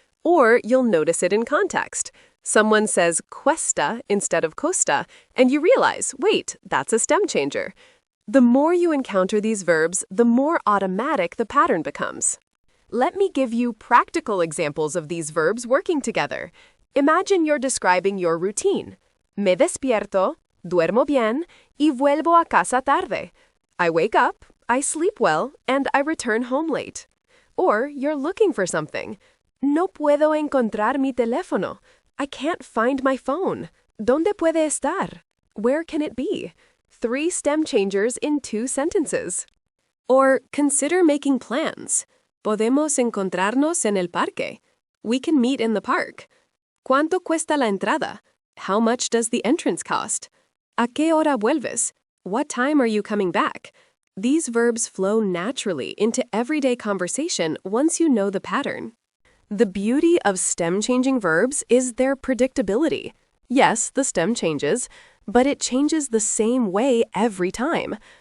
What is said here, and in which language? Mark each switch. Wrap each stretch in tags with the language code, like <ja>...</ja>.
<en>Or you'll notice it in context. Someone says cuesta instead of costa, and you realize, wait, that's a stem changer. The more you encounter these verbs, the more automatic the pattern becomes. Let me give you practical examples of these verbs working together. Imagine you're describing your routine.</en> <es>Me despierto, duermo bien, y vuelvo a casa tarde.</es> <en>I wake up, I sleep well, and I return home late. Or you're looking for something.</en> <es>No puedo encontrar mi teléfono.</es> <en>I can't find my phone.</en> <es>¿Dónde puede estar?</es> <en>Where can it be? 3 stem changers in 2 sentences. Or consider making plans.</en> <es>Podemos encontrarnos en el parque.</es> <en>We can meet in the park.</en> <es>¿Cuánto cuesta la entrada?</es> <en>How much does the entrance cost?</en> <es>¿A qué hora vuelves?</es> <en>What time are you coming back? These verbs flow naturally into everyday conversation once you know the pattern. The beauty of stem-changing verbs is their predictability. Yes, the stem changes, but it changes the same way every time.</en>